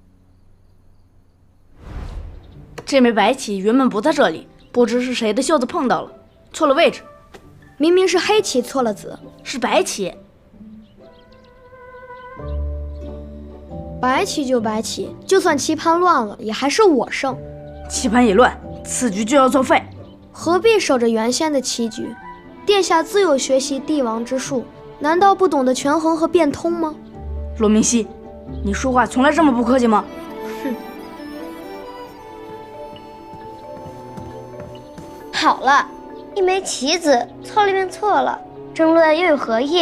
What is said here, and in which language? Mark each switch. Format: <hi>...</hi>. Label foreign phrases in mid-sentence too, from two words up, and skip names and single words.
<zh>這枚白棋原本不在這裡，不知是誰的袖子碰到了，錯了位置。明明是黑棋錯了子，是白棋。白棋就白棋，就算棋盤亂了，也還是我勝。棋盤一亂，此局就要作廢。何必守着原先的棋局？殿下自有學習帝王之術，難道不懂得權衡和變通嗎？羅明熙，你說話從來這麼不客氣嗎？哼！好了，一枚棋子錯了便錯了，爭論又有何意？</zh>